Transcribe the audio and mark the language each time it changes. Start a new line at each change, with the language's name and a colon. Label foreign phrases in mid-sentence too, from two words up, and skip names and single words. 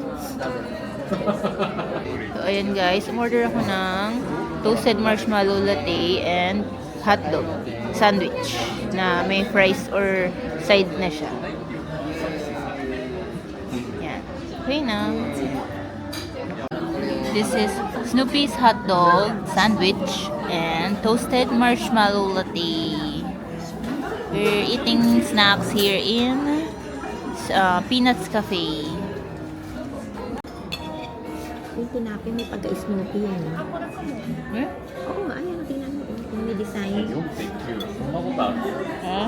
Filipino: So, ayan guys, umorder ako ng
English: toasted marshmallow latte and hotdog sandwich
Filipino: na may
English: fries or side
Filipino: na siya. Yan. Okay na.
English: This is Snoopy's hotdog sandwich and toasted marshmallow latte. We're eating snacks here in Peanuts Cafe.
Filipino: Yung tinapin may pagka-Snoopy yan. Hmm? Oo nga, ayan. Tingnan mo. Yung may design.
Japanese: そんなことある Huh?